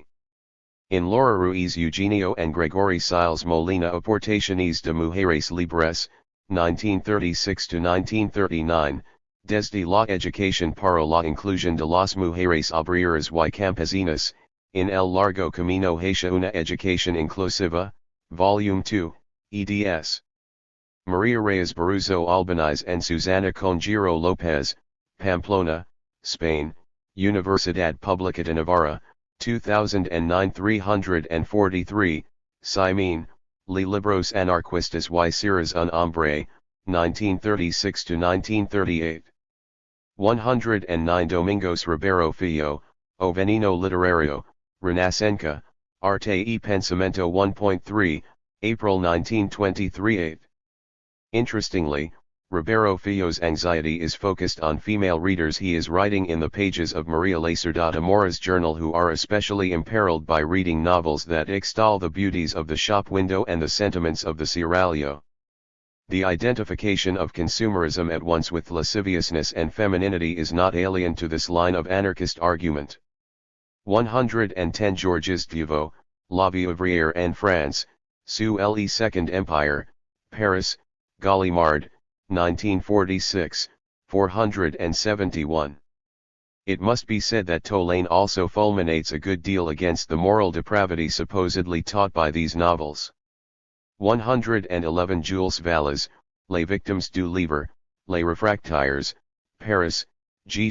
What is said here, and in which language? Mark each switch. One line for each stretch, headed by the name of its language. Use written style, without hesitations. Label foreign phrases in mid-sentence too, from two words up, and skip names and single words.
English: In Laura Ruiz Eugenio and Gregory Siles Molina Aportaciones de Mujeres Libres, 1936-1939, desde la educación para la inclusión de las mujeres obreras y campesinas, en el largo camino hacia una educación inclusiva, Volume 2, eds. Maria Reyes Barroso Albaniz and Susana Conjero Lopez, Pamplona, Spain, Universidad Pública de Navarra, 2009 343, Simene, Li Libros Anarquistas y Ceras un Hombre, 1936-1938. 109 Domingos Ribeiro Filho, O Veneno Literario, Renascença, Arte y Pensamento 1.3, April 1923. 8. Interestingly, Ribeiro Filho's anxiety is focused on female readers he is writing in the pages of Maria Lacerda Mora's journal, who are especially imperiled by reading novels that extol the beauties of the shop window and the sentiments of the seraglio. The identification of consumerism at once with lasciviousness and femininity is not alien to this line of anarchist argument. 110 Georges Duvaux, La Vie ouvrière en France, Sous le Second Empire, Paris, Gallimard, 1946, 471. It must be said that Tolaine also fulminates a good deal against the moral depravity supposedly taught by these novels. 111 Jules Valles, Les Victimes du Livre, Les Refractaires, Paris, G.